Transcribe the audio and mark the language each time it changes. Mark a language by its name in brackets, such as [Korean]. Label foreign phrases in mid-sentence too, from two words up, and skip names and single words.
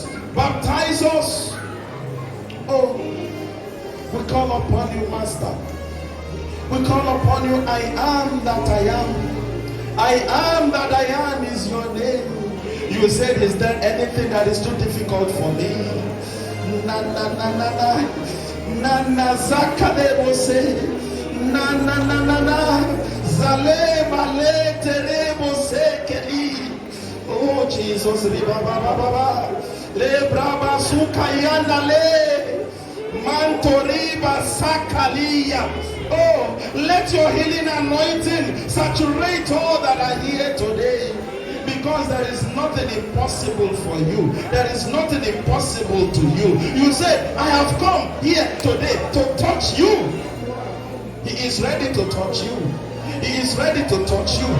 [English] Baptize us. Oh, we call upon you, Master. We call upon you. I am that I am. I am that I am is your name. You said, is there anything that is too difficult for me? Na na na na na. Na na zakadebo se. Na na na na na. Zale male terebo se keli. Oh Jesus, riba ba ba ba ba. Le braba sukayana le. Mantoriba sakalia. Oh, let your healing anointing saturate all that are here today. Because there is nothing impossible for you. There is nothing impossible to you. You said, I have come here today to touch you. He is ready to touch you. He is ready to touch you.